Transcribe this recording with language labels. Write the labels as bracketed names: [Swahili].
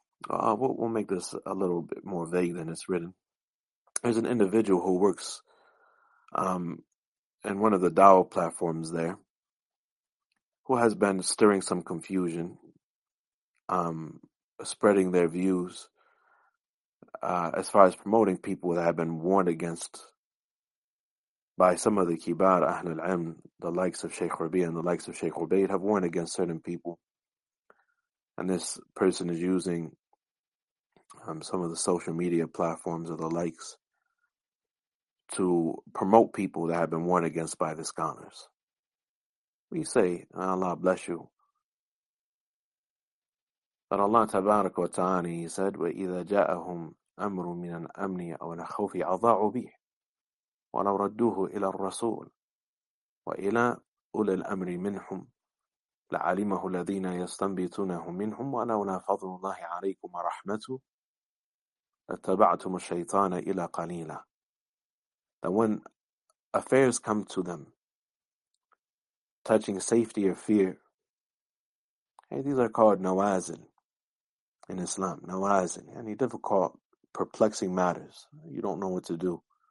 [English] We'll make this a little bit more vague than it's written. There's an individual who works in one of the DAO platforms there, who has been stirring some confusion, spreading their views as far as promoting people that have been warned against by some of the kibar Ahl al-Ilm, the likes of Sheikh Rabi and the likes of Sheikh Ubaid, have warned against certain people. And this person is using some of the social media platforms or the likes to promote people that have been warned against by the scholars. We say, Allah bless you. But Allah tabarak wa ta'ani, he said, [Arabic] وَإِذَا جَاءَهُمْ أَمْرٌ مِنَ الْأَمْنِ أَوْ الْخَوْفِ أَضَاعُوا بِهِ وَلَوْ رَدُّوهُ إِلَى الرَّسُولِ وَإِلَى أُولِي الْأَمْرِ مِنْهُمْ لَعَلِمَهُ الَّذِينَ يَسْتَنْبِتُونَهُ مِنْهُمْ وَلَوْلَا فَضْلُ اللَّهِ عَلَيْكُمْ وَرَحْمَتُهُ لَاتَّبَعْتُمُ الشَّيْطَانَ إِلَّا قَلِيلًا. [English] That when affairs come to them touching safety or fear, hey, these are called nawazil in Islam, nawazil, any difficult, perplexing matters. You don't know what to do.